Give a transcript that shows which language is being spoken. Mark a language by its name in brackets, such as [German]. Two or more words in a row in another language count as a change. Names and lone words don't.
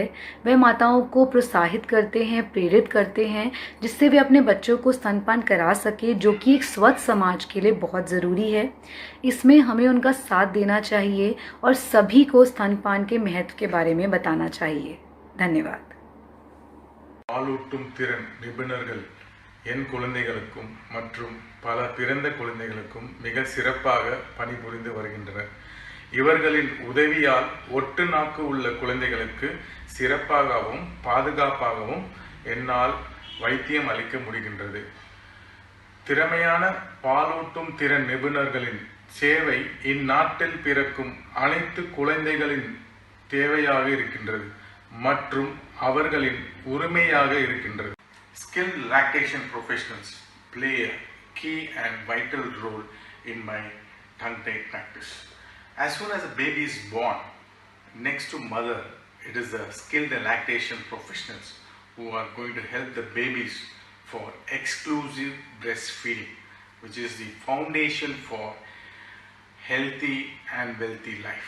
[Hindi] वह माताओं को प्रोत्साहित करते हैं, प्रेरित करते हैं, जिससे वे अपने बच्चों को स्तनपान करा सके, जो कि एक स्वस्थ समाज के लिए बहुत ज़रूरी है। इसमें हमें उनका साथ देना चाहिए और सभी को स्तनपान के महत्व के बारे में बताना चाहिए। धन्यवाद। [Tamil] பாலூட்டும் திறன் நிபுணர்கள் என் குழந்தைகளுக்கும் மற்றும் பல பிறந்த குழந்தைகளுக்கும் மிக சிறப்பாக பணிபுரிந்து வருகின்றனர். இவர்களின் உதவியால் ஒட்டு நாக்கு உள்ள குழந்தைகளுக்கு சிறப்பாகவும் பாதுகாப்பாகவும் என்னால் வைத்தியம் அளிக்க முடிகின்றது. திறமையான பாலூட்டும் திறன் நிபுணர்களின் சேவை இந்நாட்டில் பிறக்கும் அனைத்து குழந்தைகளின் தேவையாக இருக்கின்றது மற்றும் அவர்களின் உரிமையாக இருக்கின்றது. [English] Skilled lactation professionals play a key and vital role in my tongue-tied practice. As soon as a baby is born, next to mother, it is the skilled lactation professionals who are going to help the babies for exclusive breastfeeding, which is the foundation for healthy and wealthy life.